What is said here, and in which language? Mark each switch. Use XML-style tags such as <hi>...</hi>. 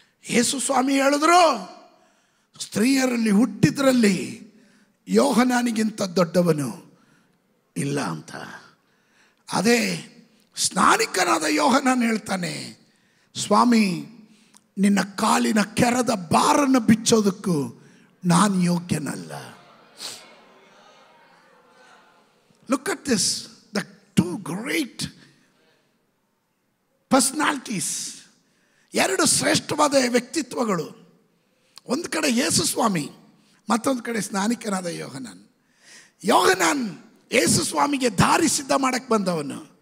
<kn>ಯೇಸು ಸ್ವಾಮಿ ಹೇಳಿದ್ರು, ಸ್ತ್ರೀಯರಲ್ಲಿ ಹುಟ್ಟಿದ್ರಲ್ಲಿ ಯೋಹನಾನಿಗಿಂತ ದೊಡ್ಡವನು ಇಲ್ಲ ಅಂತ. ಅದೇ ಸ್ನಾನಿಕನಾದ ಯೋಹನಾನ್ ಹೇಳ್ತಾನೆ, ಸ್ವಾಮಿ ನಿನ್ನ ಕಾಲಿನ ಕೆರದ ಬಾರನ್ನು ಬಿಚ್ಚೋದಕ್ಕೂ ನಾನು ಯೋಗ್ಯನಲ್ಲ.</kn> <en>Look at this, the two great personalities,</en> <kn>ಎರಡು ಶ್ರೇಷ್ಠವಾದ ವ್ಯಕ್ತಿತ್ವಗಳು. ಒಂದು ಕಡೆ ಯೇಸು ಸ್ವಾಮಿ, ಮತ್ತೊಂದು ಕಡೆ ಸ್ನಾನಿಕನಾದ ಯೋಹನಾನ್. ಯೋಹನಾನ್ ಯೇಸು ಸ್ವಾಮಿಗೆ ದಾರಿ ಸಿದ್ಧ ಮಾಡಕ್ಕೆ ಬಂದವನು.</kn>